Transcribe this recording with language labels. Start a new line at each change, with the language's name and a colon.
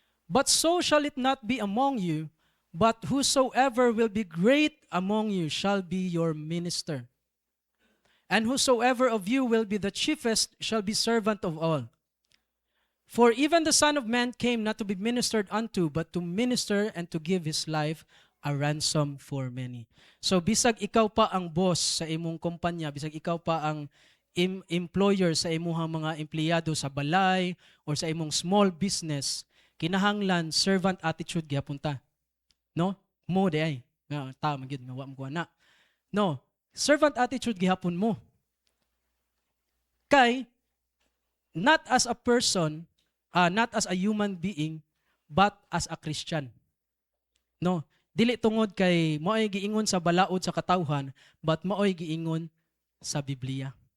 English: But so shall it not be among you, but whosoever will be great among you shall be your minister. And whosoever of you will be the chiefest shall be servant of all. For even the Son of Man came not to be ministered unto, but to minister and to give his life a ransom for many.
Cebuano: So bisag ikaw pa ang boss sa imong kumpanya, bisag ikaw pa ang employer sa imong mga empleyado sa balay or sa imong small business, kinahanglan servant attitude gyapon ta. No? Mo di ay. Nga ta magyud nga wa mo kuana. No, servant attitude gihapon mo. Kay
English: not as a person, not as a human being, but as a Christian.
Cebuano: No, dili tungod kay moay giingon sa balaod sa katawhan, but moay giingon sa Biblia.